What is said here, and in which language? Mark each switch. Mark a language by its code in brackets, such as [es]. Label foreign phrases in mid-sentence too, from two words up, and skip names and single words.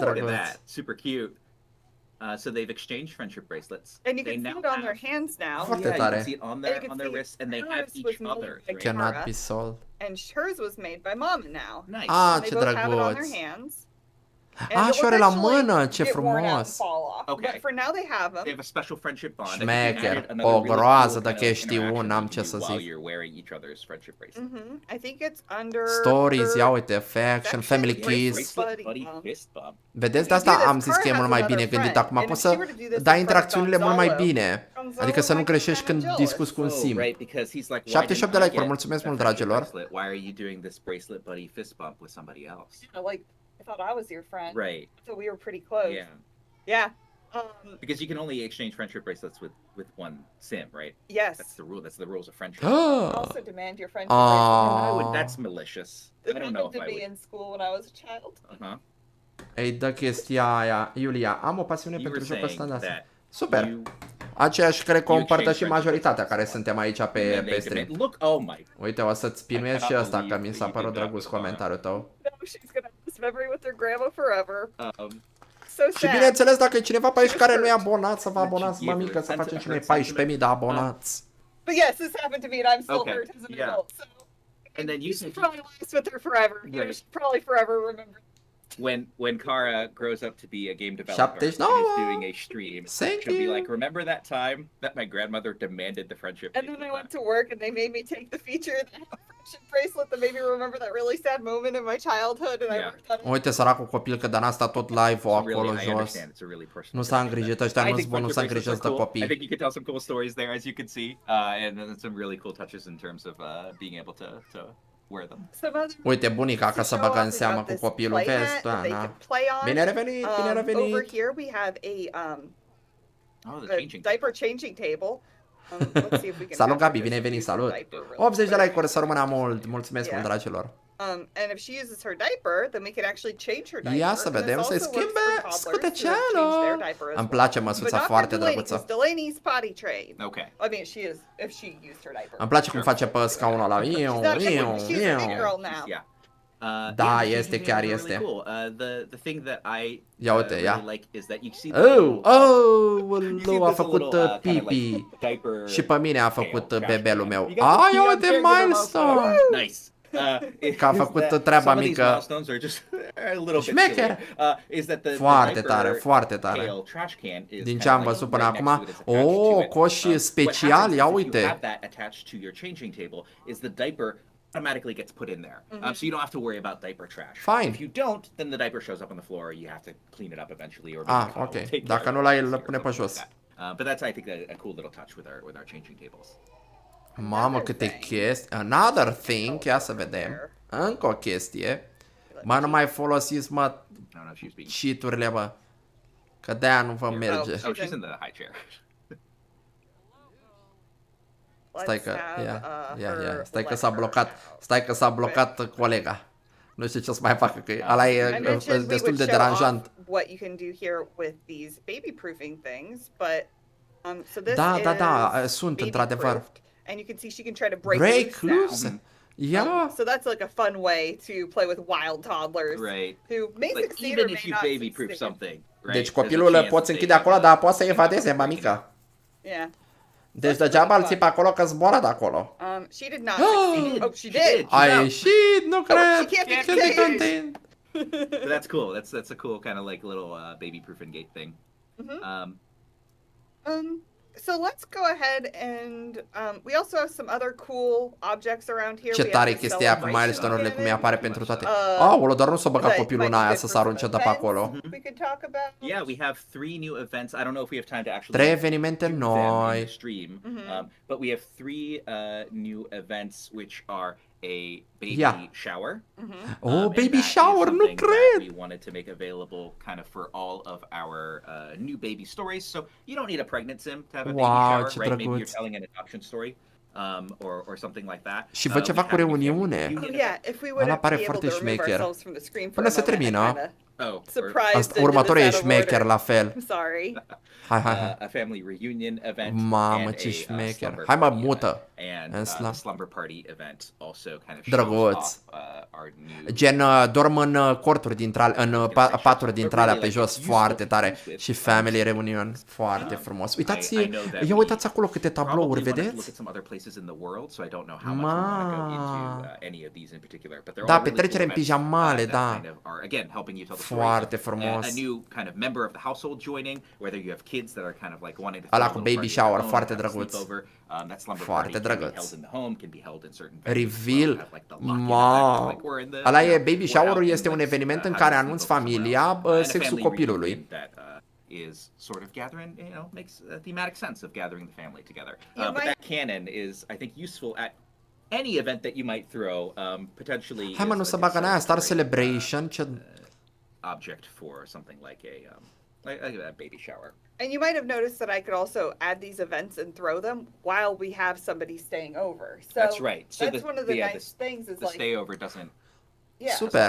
[en] Look at [ro] drăguț. [en] that. Super cute. So they've exchanged friendship bracelets. And you can see it on their hands now. [ro] Foarte [en] You [ro] tare. [en] can see it on their wrists, and they have each other. Right? Cannot be sold. And hers was made by Mama now. Nice. Ah, They [ro] ce [en] both have it on their [ro] drăguț. [en] hands. And [ro] și [en] they'll [ro] ore la [en] eventually [ro] mână, ce [en] get worn out and [ro] frumos. [en] fall off. Okay. But for now they have them. They have a special friendship bond. that [ro] Șmecher. [en] you can add another [ro] O [en] really [ro] groază [en] cool [ro] de [en] kind of [ro] chestii, [en] interaction [ro] n-am [en] you [ro] ce [en] can [ro] să [en] do while [ro] zic. [en] you're wearing each other's friendship bracelet. I think it's under [ro] Stories, ia [en] her [ro] uite, affection, [en] affection, family bracelet, kiss. Bracelet, buddy buddy, bump. fist bump. [ro] Vedeți, de [en] If you [ro] asta [en] do [ro] am [en] this, [ro] zis că e [en] Cara [ro] mult [en] has [ro] mai bine [en] another [ro] gândit. [en] friend, [ro] Acum [en] and [ro] poți [en] if she [ro] să [en] were to do this [ro] dai [en] in front of [ro] interacțiunile mult mai [en] Gonzalo, [ro] bine. [en] Gonzalo [ro] Adică să nu [en] might be [ro] greșești [en] kinda [ro] când [en] jealous. [ro] discuți cu un [en] Oh, [ro] sim. [en] right, because he's like, why [ro] 78 [en] didn't [ro] de [en] I [ro] like-uri, [en] get [ro] mulțumesc [en] the [ro] mult, [en] friendship [ro] dragilor. [en] bracelet? Why are you doing this bracelet buddy fist bump with somebody else? Like, I thought I was your friend. Right. So we were pretty close. Yeah. Yeah. Because you can only exchange friendship bracelets with one sim, right? Yes. That's the rule. That's the rules of friendship. Also demand your friendship bracelet. That's malicious. It I don't know happened if to I me would. in school when I was a child. Uh-huh. [ro] Ei, dă chestia aia. Iulia, am o pasiune [en] You [ro] pentru [en] were [ro] jocul [en] saying [ro] ăsta de asta. [en] that [ro] Super. [en] you [ro] Aceeași cred că o [en] you [ro] împărtășim [en] exchange [ro] majoritatea [en] friendship [ro] care [en] bracelets. [ro] suntem aici [en] and [ro] pe, [en] then [ro] pe [en] they [ro] stream. [en] demand, look, oh my. [ro] Uite, o să-ți pinuiesc și [en] cannot [ro] ăsta, că [en] believe [ro] mi s-a [en] that you [ro] părut [en] did that [ro] drăguț [en] with Laura. [ro] comentariul tău. [en] No, she's gonna have this memory with her grandma forever. So sad. [ro] Și bineînțeles, dacă e cineva pe aici care nu e [en] hurt. [ro] abonat, să vă [en] But [ro] abonați, [en] you gave [ro] mămică, [en] her [ro] să [en] a [ro] facem [en] sense [ro] și [en] of [ro] noi [en] her [ro] 14.000 de abonați. [en] But yes, this happened to me, and I'm still Okay, hurt as an yeah. adult. So And then you she's said probably last with her forever. You know, Right. she'll probably forever remember. when Kara grows up to be a game developer [ro] 79. [en] and is doing a stream, Thank she'll be you. like, remember that time that my grandmother demanded the friendship And then I bracelet went to work, and they made me take the feature that had a friendship bracelet that made me remember that really sad moment in my childhood, and I Yeah. worked on it. [ro] Uite, săracul copil, că de asta tot live-ul [en] back. [ro] acolo [en] Really, I [ro] jos. [en] understand. It's a really personal. [ro] Nu s-a [en] thing. [ro] îngrijit, ăștia [en] I [ro] nu-s [en] think [ro] buni, nu s-a [en] friendship [ro] îngrijit [en] bracelets [ro] de [en] are cool. I [ro] copii. [en] think you can tell some cool stories there, as you can see, and then some really cool touches in terms of being able to wear them. Some other [ro] Uite, bunica ca să băgă în [en] show [ro] seamă [en] off, [ro] cu [en] we've got [ro] copilul, [en] this [ro] vezi, [en] playmat [ro] da, [en] that they [ro] na. [en] can play on. [ro] Bine revenit, bine [en] Over [ro] revenit. [en] here we have Oh, the a changing. diaper changing table. Let's see if we can. [ro] Salut, [en] have her [ro] Gabi, bine [en] just [ro] venit, [en] use her [ro] salut. [en] diaper really [ro] 80 de [en] quick. [ro] like-uri, să rămână mult, mulțumesc [en] Yeah. [ro] mult, dragilor. [en] And if she uses her diaper, then we can actually change her diaper. [ro] Ia să [en] And this [ro] vedem, [en] also [ro] să-i [en] works [ro] schimbe [en] for toddlers who have changed their [ro] scutecelul. [en] diaper as [ro] Îmi [en] well. [ro] place [en] But [ro] măsuța [en] not for [ro] foarte [en] Delaney, [ro] drăguță. [en] 'cause Delaney's potty trained. Okay. I mean, she is if she used her diaper. [ro] Îmi place cum face pe scaunul ăla. [en] She's Iu, not a iu, she's a big iu. girl now. Yeah. [ro] Da, [en] the [ro] este, [en] changing [ro] chiar [en] tables are [ro] este. [en] really cool. The thing that I [ro] Ia uite, [en] really [ro] ia. [en] like is that you see. [ro] Oh, a făcut pipi. Și pe mine a făcut bebelul meu. Ai, uite, milestone. [en] Nice. [ro] Că a făcut treaba mică. [en] Milestones are just a little bit [ro] Șmecher. [en] silly. Is that the [ro] Foarte [en] diaper [ro] tare, foarte tare. [en] pail trash can is [ro] Din [en] kind [ro] ce [en] of [ro] am [en] like [ro] văzut până [en] right [ro] acum, [en] next to it, it's attached to it. [ro] coș [en] What [ro] special, [en] happens [ro] ia [en] is if [ro] uite. [en] you have that attached to your changing table, is the diaper automatically gets put in there. So you don't have to worry about diaper trash. Fine. If you don't, then the diaper shows up on the floor. You have to clean it up eventually, or maybe Kyle ok. will take [ro] Dacă [en] care [ro] nu [en] of [ro] l-ai, [en] it [ro] îl [en] or [ro] pune pe [en] something [ro] jos. [en] like that. But that's, I think, a cool little touch with our changing tables. [ro] Mamă, câte chestii. [en] Another thing, [ro] ia să vedem. Încă o chestie. Mă, nu mai folosiți, mă, [en] I don't know if she's being. [ro] cheat-urile, bă. Că de-aia nu vă merge. [en] Oh, she's in the high chair. [ro] Stai că, [en] Let's [ro] ia, [en] have, [ro] ia, [en] her [ro] stai că [en] let [ro] s-a [en] her [ro] blocat, [en] out. [ro] stai că s-a blocat colega. Nu știu ce să mai facă, că ăla [en] I [ro] e [en] mentioned we [ro] destul [en] would [ro] de [en] show [ro] deranjant. [en] off what you can do here with these baby proofing things, but so this [ro] Da, da, da, [en] is [ro] sunt [en] baby [ro] într-adevăr. [en] proofed, and you can see she can try to break, Break loose now. loose? Ia, So that's like a fun way to play with wild toddlers Right. who may Like, succeed even or if may you not baby proof succeed. something, right? [ro] deci [en] there's a [ro] copilul îl [en] chance [ro] poți [en] that [ro] închide [en] they, [ro] acolo, dar poate să evadeze, mămică. [en] Yeah. [ro] Deci degeaba îl ții pe acolo că zboară de acolo. [en] She did not succeed. Oh, she did. [ro] A [en] No. [ro] ieșit, nu cred. [en] she can't be Can't be contained. contained. But that's cool. That's a cool kind of like little baby proofing gate thing. So let's go ahead and we also have some other cool objects around here. [ro] Ce [en] We have [ro] tare [en] the [ro] chestia cu [en] celebration [ro] milestone-urile cum [en] cannon, [ro] mi apare pentru toate. Uh, Aoleu, dar nu s-o băga [en] that [ro] copilul în [en] might be [ro] aia [en] good [ro] să [en] for [ro] se arunce [en] some [ro] de pe [en] events [ro] acolo. [en] We could talk about. Yeah, we have 3 new events. I don't know if we have time to actually [ro] 3 evenimente [en] do them in [ro] noi. [en] the stream, but we have 3 new events which are a baby Yeah. shower. Oh, and [ro] baby [en] that is [ro] shower, nu [en] something that [ro] cred. [en] we wanted to make available kind of for all of our new baby stories. So you don't need a pregnant sim to have a baby [ro] Wow, [en] shower, [ro] ce [en] right? Maybe [ro] drăguț. [en] you're telling an adoption story. Or something like that. [ro] Și văd ceva [en] we [ro] cu [en] have a family [ro] reuniune. [en] reunion Oh, yeah, if we would [ro] Ăla [en] be [ro] pare [en] able [ro] foarte [en] to remove [ro] șmecher. [en] ourselves from the screen for [ro] Până [en] a [ro] se [en] moment, I'm [ro] termină. [en] kinda Oh, surprised. [ro] Asta, [en] that it [ro] următorul e [en] was out of [ro] șmecher [en] order. [ro] la fel. [en] I'm sorry. [ro] Hai, hai, hai. [en] a family reunion event. [ro] Mamă, [en] and [ro] ce [en] a, [ro] șmecher. [en] slumber [ro] Hai, mă, [en] party [ro] mută. [en] event. And [ro] În [en] the [ro] slum. [en] slumber party event also kind of [ro] Drăguț. [en] shows off our new. [ro] Gen, dorm în corturi dintre ale, în paturi dintre alea pe jos, foarte tare. Și [en] family reunion, [ro] foarte frumos. Uitați, ia uitați acolo câte tablouri, vedeți? Da, petrecere în pijamale, da. [en] stories [ro] Foarte [en] of [ro] frumos. [en] a new kind of member of the household joining, whether you have kids that are kind of like wanting to [ro] Ăla [en] throw a [ro] cu [en] little [ro] baby [en] party of their [ro] shower, [en] own, [ro] foarte [en] have a [ro] drăguț. [en] sleepover. That slumber [ro] Foarte [en] party can be [ro] drăguț. [en] held in the home, can be held in certain venues. Reveal. Have, like, the lock-in effect, like we're in the, [ro] Ăla [en] you [ro] e [en] know, [ro] baby [en] we're [ro] shower-ul, [en] out [ro] este [en] and [ro] un [en] let's, [ro] eveniment în [en] have [ro] care [en] a [ro] anunți [en] sleepover somewhere [ro] familia [en] else. And a [ro] sexul [en] family [ro] copilului. [en] reunion that is sort of gathering, you know, makes a thematic sense of gathering the family together. But that canon is, I think, useful at any event that you might throw, potentially. [ro] Hai mă, nu [en] is [ro] să [en] a [ro] bagă în aia Star [en] celebratory, [ro] Celebration, ce... [en] object for something like a baby shower. And you might have noticed that I could also add these events and throw them while we have somebody staying over. So That's right. So that's one of the nice things is the like stayover doesn't. yeah. [ro] Super.